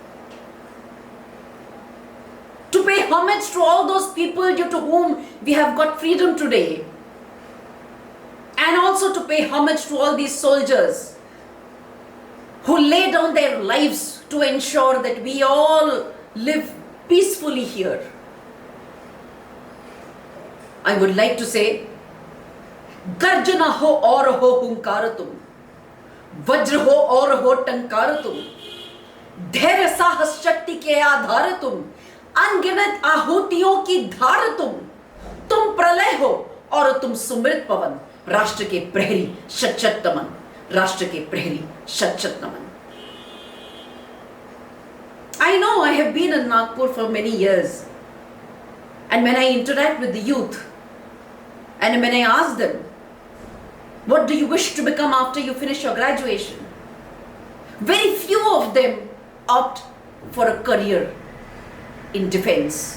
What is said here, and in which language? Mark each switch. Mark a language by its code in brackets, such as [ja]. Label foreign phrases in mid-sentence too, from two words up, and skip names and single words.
[en] To pay homage to all those people due to whom we have got freedom today, and also to pay homage to all these soldiers who lay down their lives to ensure that we all live peacefully here. I would like to say, [hi] गर्जना हो और हो हुंकार तुम, वज्र हो और हो टंकार तुम, धैर्य साहस शक्ति के आधार तुम, अनगिनत आहुतियों की धार तुम प्रलय हो और तुम सुमृत पवन, राष्ट्र के प्रहरी शत नमन, राष्ट्र के प्रहरी शत नमन. [en] I know I have been in Nagpur for many years, and when I interact with the youth and when I ask them What do you wish to become after you finish your graduation? Very few of them opt for a career in defense.